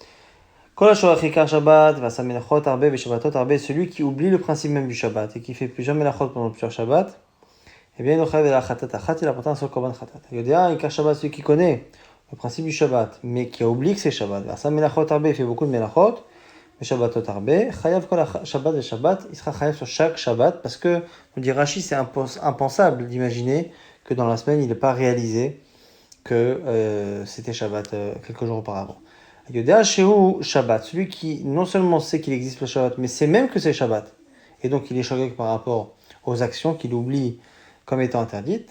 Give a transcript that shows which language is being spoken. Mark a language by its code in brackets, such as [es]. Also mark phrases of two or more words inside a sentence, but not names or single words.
[fr] Celui qui oublie le principe même du Shabbat et qui fait plusieurs melachot pendant plusieurs Shabbats, eh bien, il apporte un seul [he] קרבן חטאת. [fr] Il y a un Shabbat, celui qui connaît le principe du Shabbat, mais qui a oublié que c'est Shabbat. Il fait beaucoup de melachot, mais [he] שבתות הרבה חייב כל שבת ושבת, [fr] il sera chayav sur chaque Shabbat, parce que, nous dit Rashi, c'est impensable d'imaginer que dans la semaine, il n'ait pas réalisé que c'était Shabbat quelques jours auparavant. [he] יודע שהוא שבת, [fr] celui qui non seulement sait qu'il existe le Shabbat, mais sait même que c'est Shabbat, et donc il est choqué par rapport aux actions qu'il oublie comme étant interdites.